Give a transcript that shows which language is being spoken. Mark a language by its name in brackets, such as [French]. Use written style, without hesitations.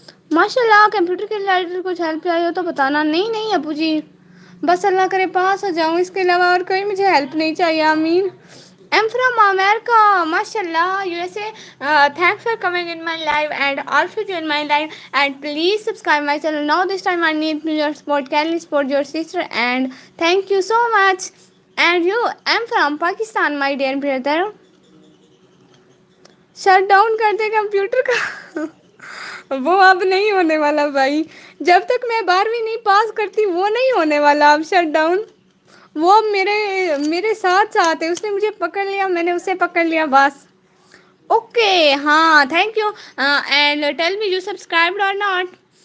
[Urdu] ماشاء اللہ کمپیوٹر کے ریلیٹڈ کچھ ہیلپ چاہیے ہو تو بتانا. نہیں ابو جی بس اللہ کرے پاس ہو جاؤں اس کے علاوہ اور کوئی مجھے ہیلپ نہیں چاہیے. [English] آمین. I'm from America. MashaAllah, USA. Thanks for coming in my live and also join my live. And please subscribe my channel. Now this time I need your support. Can you support your sister? And thank you so much. And you, I'm from Pakistan, my dear brother. [Urdu] Shut down کر دے computer کا. وہ اب نہیں ہونے والا بھائی. جب تک میں 12ویں نہیں پاس کرتی وہ نہیں ہونے والا اب شٹ ڈاؤن. وہ میرے ساتھ ساتھ ہے، اس نے مجھے پکڑ لیا، میں نے اسے پکڑ لیا بس. [English] Okay ہاں thank you and tell me you subscribed or not.